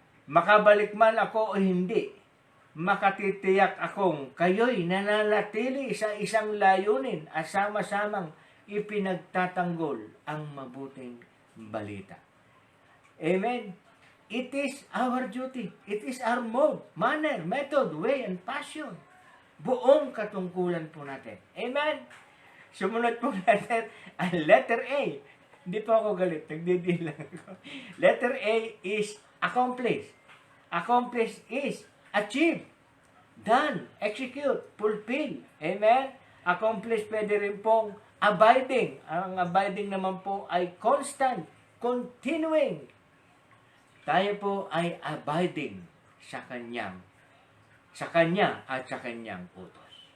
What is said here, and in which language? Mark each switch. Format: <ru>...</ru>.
<tl>Makabalik man ako o hindi, makatitiyak akong kayo'y nananatili sa isang layunin at sama-samang ipinagtatanggol ang mabuting balita.</tl> <en>Amen. It is our duty. It is our mode, manner, method, way, and passion.</en> <tl>Buong katungkulan po natin. Amen. Sumunod po natin ang letter A. Hindi po ako galit. Nagdidil lang ako.</tl> <en>Letter A is accomplish. Accomplish is achieve, done, execute, fulfill. Amen?</en> <tl>Accomplish pwede rin pong abiding. Ang abiding naman po ay constant, continuing. Tayo po ay abiding sa Kanya at sa Kanyang utos.</tl>